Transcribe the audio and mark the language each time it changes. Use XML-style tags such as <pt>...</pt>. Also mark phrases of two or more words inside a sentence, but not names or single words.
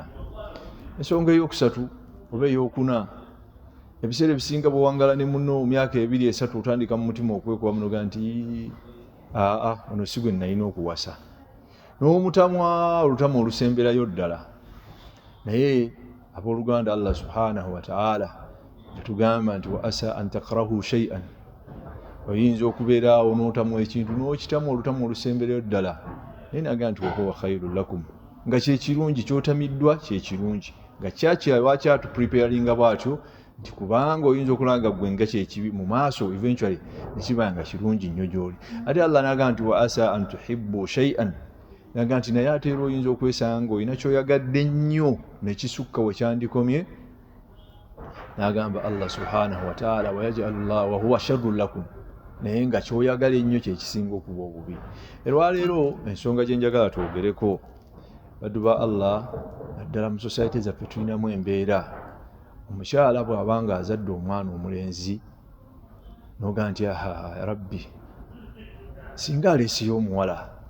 <lg>Ensonga ey'okusatu oba ey'okuna, ebiseera ebisinga bw'owangala ne munno mu myaka 2-3 otandika mu mutima okwekuba munoga nti ono si gwe nalina okuwasa, n'omutamwa olutamu olusemberayo ddala. Naye abooluganda,</lg> <ar>الله سبحانه وتعالى</ar> <lg>yatugamba nti</lg> <ar>وعسى أن تكرهوا شيئا,</ar> <lg>oyinza okubeeraawo n'otamu ekintu n'okitamu olutamu olusemberayo ddala, naye naga nti</lg> <ar>وهو خير لكم,</ar> <lg>nga kyekirungi, kyotamiddwa kyekirungi, nga kyakyatu preparinga bwatyo nti kubanga oyinza okulanga gwe nga kyekibi mu maaso eventually nekiba nga kirungi nnyo gy'oli. Ate Allah naga nti</lg> <ar>وعسى أن تحبوا شيئا,</ar> <lg>naga nti naye ate era oyinza okwesanga olina kyoyagadde nnyo nekisukka we kyandikomye, n'agamba</lg> <ar>الله سبحانه وتعالى ويجعل الله وهو شر لكم,</ar> <lg>naye nga kyoyagala ennyo kye kisinga okuba obubi. Olwaleero ensonga gye njagala twogereko baddu ba Allah, naddala mu society zaffe tulinamu embeera omukyala bw'abanga azadde omwana omulenzi noga nti aha rabbi singa aleesiyo omuwala,</lg>